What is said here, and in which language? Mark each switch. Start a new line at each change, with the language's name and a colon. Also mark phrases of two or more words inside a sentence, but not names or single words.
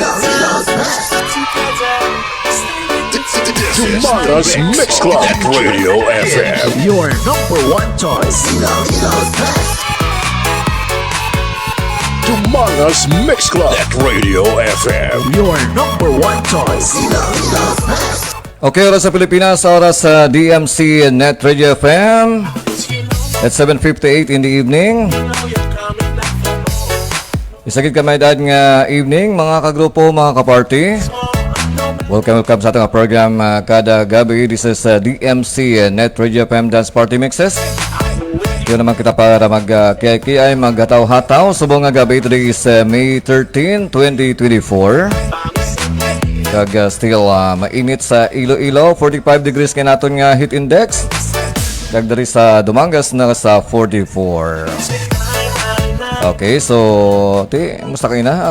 English: Dumangas Mix Club Net Radio FM, Your #1 choice. Dumangas Mix Club Net Radio FM. Your #1 choice.
Hiligaynon: Okay, oras sa Pilipinas, oras sa DMC Net Radio FM.
English: At 7:58 in the evening.
Hiligaynon: Isagid kamay dad nga evening, mga kagrupo, mga kaparty. Welcome sa ating program kada gabi.
English: This is DMC Net Radio FM Dance Party Mixes.
Hiligaynon: Yun naman kita para mag-kiyay-kiyay, mag-hataw-hataw. Subong nga gabi,
English: today is May 13, 2024.
Hiligaynon: Kag still mainit sa Iloilo, 45 degrees kaya natin nga
English: heat index.
Hiligaynon: Dagdari sa Dumangas na sa 44. Okay, so musta kayo na?